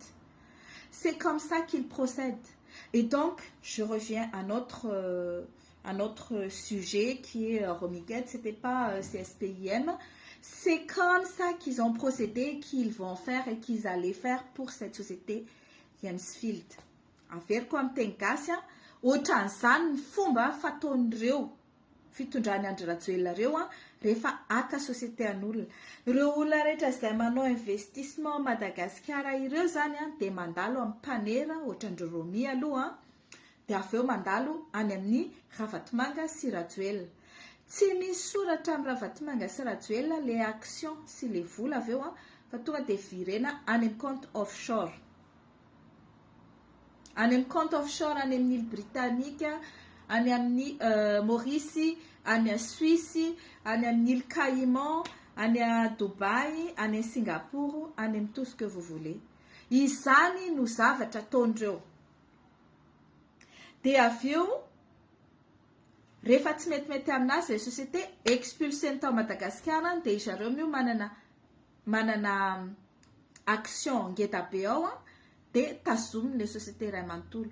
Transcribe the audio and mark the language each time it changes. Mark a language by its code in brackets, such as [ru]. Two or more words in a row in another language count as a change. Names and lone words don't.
[fr] C'est comme ça qu'il procède. Et donc, je reviens à notre sujet qui est Romiguet, ce n'était pas CSPIM. C'est comme ça qu'ils ont procédé, qu'ils vont faire et qu'ils allaient faire pour cette société Jensfield. Affaire comme [mg] Tenkasia, ohatran'izany ny fomba fataon'ireo fitondrany Andry reo rehefa aka société an'olona. Ireo olona rehetra izay manao investissement Madagasikara ireo zany dia mandalo amin'ny panera ohatran'ireo Romi aloha dia avy eo mandalo any amin'ny Ravatomanga sy Rajoelina. Tsy misy soratra amin'ny Ravatomanga sy Rajoelina [fr] les actions [mg] sy les vola avy eo fa tonga dia virena any amin'ny [fr] compte offshore. [mg] Any amin'ny [fr] compte offshore [mg] any amin'ny [fr] île britannique, [mg] any amin'ny Maurice, any à Suisse, any amin'ny [fr] île Caïman, [mg] any à Dubai, any à Singapour, any amin'ny [fr] tout ce que vous voulez. [mg] Izany no zavatra ataondreo. Dia avy eo rehefa tsy metimety aminazy [fr] les société [mg] expulseny tao Madagasikara dia zareo mio manana action ngeda be ao dia tazominy [fr] les société [mg] ray manontolo.